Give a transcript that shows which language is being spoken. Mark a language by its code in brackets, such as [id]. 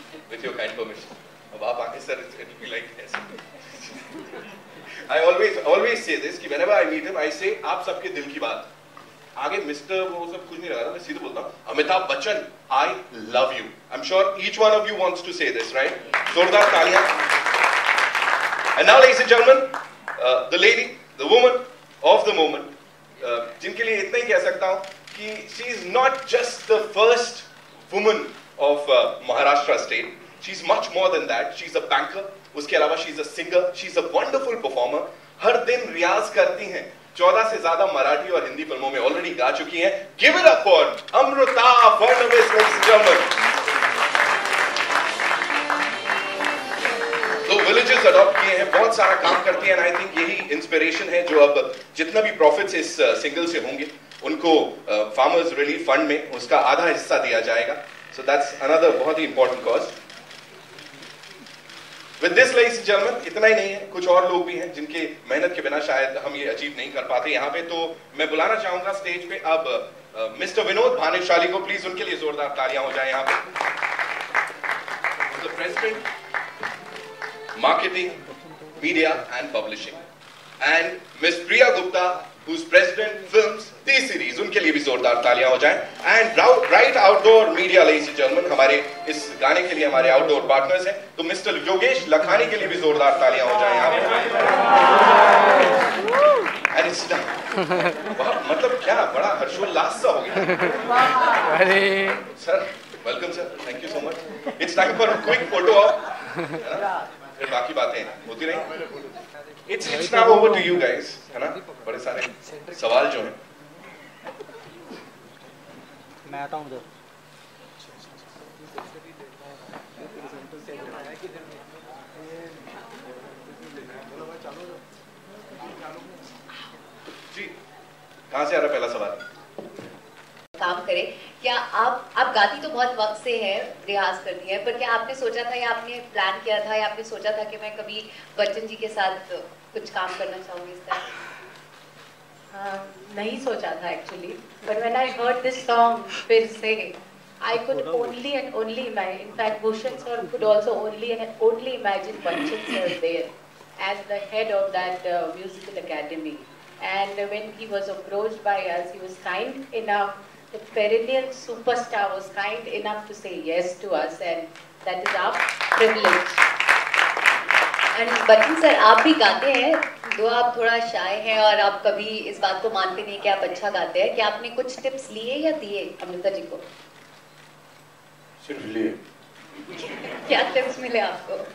[en] With your kind permission. [hi] अब आप आगे [en] sir, it will be like this. I always say this [hi] कि [en] whenever I meet him, I say [hi] आप सबके दिल की बात. आगे मिस्टर वो सब कुछ नहीं लगा था, मैं सीधे बोलता हूँ Amitabh Bachchan, [en] I love you. I'm sure each one of you wants to say this, right? [hi] जोरदार तालियां. [en] And now, ladies and gentlemen, the lady, the woman of the moment, [hi] जिनके लिए इतना ही कह सकता हूँ कि [en] she is not just the first woman of Maharashtra state. She's much more than that. She's a banker. [hi] उसके अलावा [en] she's a singer. She's a wonderful performer. [hi] हर दिन रियाज करती हैं. 14 से ज्यादा मराठी और हिंदी फिल्मों में ऑलरेडी गा चुकी हैं. [en] Give it up for Amruta Fadnavis, ladies and gentlemen. [hi] तो विलेजेस अडॉप्ट किए हैं, बहुत सारा काम करती हैं. [en] I think [hi] यही इंस्पिरेशन है जो अब जितना भी प्रॉफिट्स इस सिंगल से होंगे उनको फार्मर्स रिलीफ फंड में उसका आधा हिस्सा दिया जाएगा. [en] So that's another [hi] बहुत ही [en] important cause. With this, ladies and gentlemen, [hi] इतना ही नहीं है, कुछ और लोग भी हैं जिनके मेहनत के बिना शायद हम ये अचीव नहीं कर पाते यहाँ पे. तो मैं बुलाना चाहूंगा स्टेज पे अब मिस्टर विनोद भानुशाली को. प्लीज उनके लिए जोरदार तालियां हो जाए यहाँ पे. [en] The President, Marketing, Media and Publishing, and Miss Priya Gupta, who's President Films T-Series, [hi] उनके लिए भी जोरदार तालियां हो जाएं. [en] And Right Outdoor Media, ladies and gentlemen, [hi] हमारे इस गाने के लिए हमारे आउटडोर पार्टनर्स हैं. तो मिस्टर योगेश लखानी के लिए भी जोरदार तालियां हो जाएं यहाँ पे. [en] And it's [hi] मतलब क्या बड़ा हर्षोल्लास सा हो गया. [en] Sir welcome sir, thank you so much. It's time for quick photo op, [hi] फिर बाकी बातें होती रहेंगी. [en] It's now over to you guys, [hi] है ना. बड़े सारे सवाल जो हैं. मैं आता हूँ उधर. जी कहाँ से आ रहा पहला सवाल? काम करें. क्या आप गाती तो बहुत वक्त से है, रियाज करती है, पर क्या आपने सोचा था या आपने प्लान किया था या आपने सोचा था कि मैं कभी बच्चन जी के साथ कुछ काम करना चाहूंगी इस तरह? नहीं सोचा था [en] actually, but when I heard this song [hi] फिर से [en] I could only and only imagine. In fact, Bhushan sir could also only imagine Bachchan sir there as the head of that musical academy. And when he was approached by us, he was kind enough. The perennial superstar was kind enough to say yes to us, and that is our privilege. [hi] And Bachchan sir आप भी गाते हैं, तो आप थोड़ा शाय हैं और आप कभी इस बात को मानते नहीं कि आप अच्छा गाते हैं. क्या आपने कुछ टिप्स लिए या दिए अमृता जी को? सिर्फ लिए. क्या टिप्स मिले आपको?